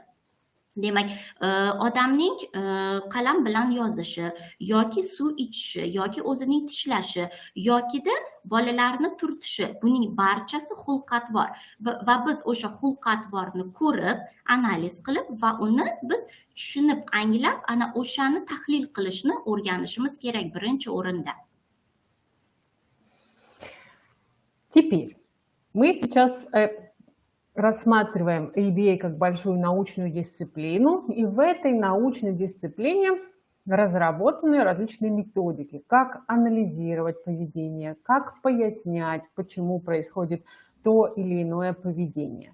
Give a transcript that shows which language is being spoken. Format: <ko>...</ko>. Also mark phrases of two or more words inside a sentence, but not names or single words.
<uz>Demak, odamning qalam bilan yozishi yoki suv ichishi yoki o'zining tishlashi yokida bolalarni turtishi, buning barchasi xulq-atvor va biz o'sha xulq-atvorni ko'rib, analiz qilib va uni biz tushunib, anglab, ana o'shani tahlil qilishni o'rganishimiz kerak birinchi o'rinda.</uz> <ru>Теперь мы сейчас рассматриваем ABA как большую научную дисциплину, и в этой научной дисциплине разработаны различные методики, как анализировать поведение, как пояснять, почему происходит то или иное поведение.</ru>